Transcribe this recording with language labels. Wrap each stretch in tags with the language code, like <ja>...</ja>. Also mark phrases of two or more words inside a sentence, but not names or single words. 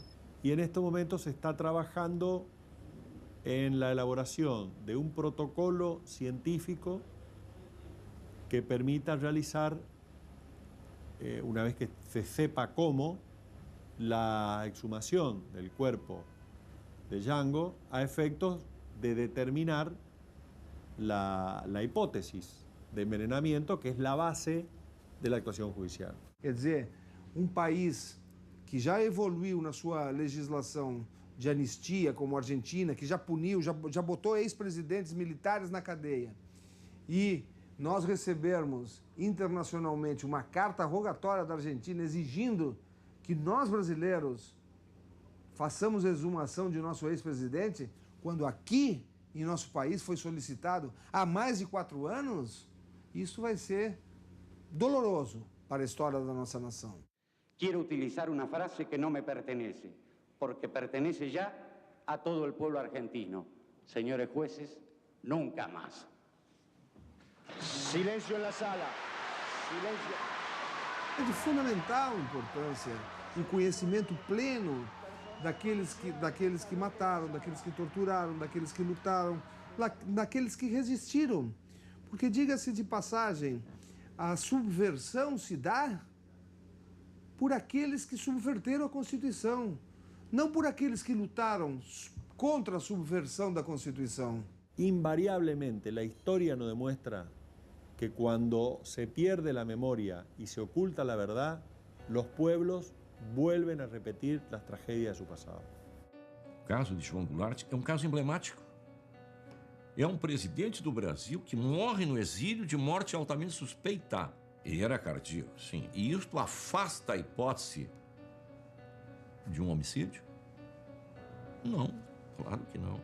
<es>Y en estos momentos se está trabajando en la elaboración de un protocolo científico que permita realizar, una vez que se sepa cómo, la exhumación del cuerpo de Django a efectos de determinar la hipótesis de envenenamiento, que es la base de la actuación judicial.</es> <pt>Quer dizer, país que já evoluiu na sua legislação de anistia, como a Argentina, que já puniu, já botou ex-presidentes militares na cadeia, e nós recebermos internacionalmente uma carta rogatória da Argentina exigindo que nós brasileiros façamos exumação de nosso ex-presidente, quando aqui em nosso país foi solicitado há mais de 4 anos, isso vai ser doloroso para a história da nossa nação.</pt> <es>Quiero utilizar una frase que no me pertenece, porque pertenece ya a todo el pueblo argentino. Señores jueces, nunca más. Silêncio en la sala. Silêncio.</es> <pt>É de fundamental importância o conhecimento pleno daqueles que mataram, daqueles que torturaram, daqueles que lutaram, daqueles que resistiram. Porque, diga-se de passagem, a subversão se dá por aqueles que subverteram a Constituição, não por aqueles que lutaram contra a subversão da Constituição.</pt> <es>Invariablemente, la historia nos demuestra que cuando se pierde la memoria y se oculta la verdad, los pueblos vuelven a repetir las tragedias de su pasado.</es> <pt>O caso de João Goulart é um caso emblemático. É um presidente do Brasil que morre no exílio de morte altamente suspeita. Ele era cardíaco, sim. E isto afasta a hipótese de um homicídio? Não, claro que não.</pt>